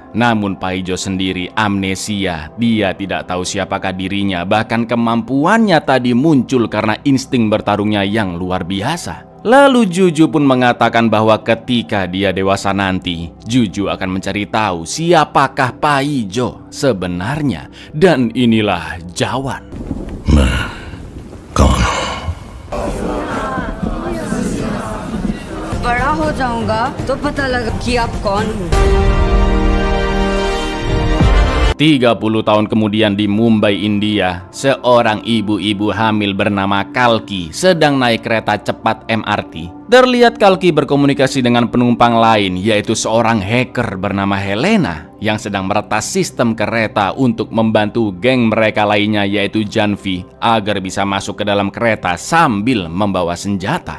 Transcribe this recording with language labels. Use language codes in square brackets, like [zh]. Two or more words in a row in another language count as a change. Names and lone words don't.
[id] Namun Paijo sendiri amnesia, dia tidak tahu siapakah dirinya, bahkan kemampuannya tadi muncul karena insting bertarungnya yang luar biasa. Lalu Juju pun mengatakan bahwa ketika dia dewasa nanti, Juju akan mencari tahu siapakah Paijo sebenarnya. Dan inilah Jawan. [hi] बड़ा हो जाऊंगा तो पता लगा कि आप कौन हो. [id] 30 tahun kemudian di Mumbai, India, seorang ibu-ibu hamil bernama Kalki sedang naik kereta cepat MRT. Terlihat Kalki berkomunikasi dengan penumpang lain, yaitu seorang hacker bernama Helena yang sedang meretas sistem kereta untuk membantu geng mereka lainnya, yaitu Janvi, agar bisa masuk ke dalam kereta sambil membawa senjata.